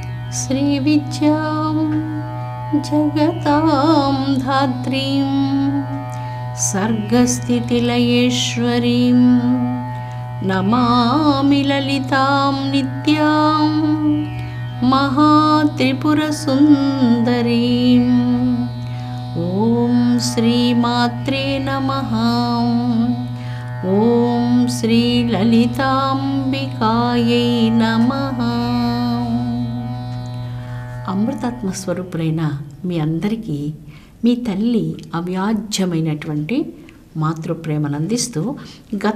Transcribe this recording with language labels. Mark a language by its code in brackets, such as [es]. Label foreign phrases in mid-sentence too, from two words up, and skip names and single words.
[sa] श्रीविद्यां जगतां धात्रीं सर्गस्थितिलयेश्वरीं नमामि ललितां नित्यां महात्रिपुरसुन्दरीम्। ॐ श्रीमात्रे नमः। ఓం శ్రీ లలితాంబికాయై నమః. [te] అమృతాత్మ స్వరూపులైన మీ అందరికీ మీ తల్లి అవ్యాజ్యమైనటువంటి మాతృప్రేమను అందిస్తూ గత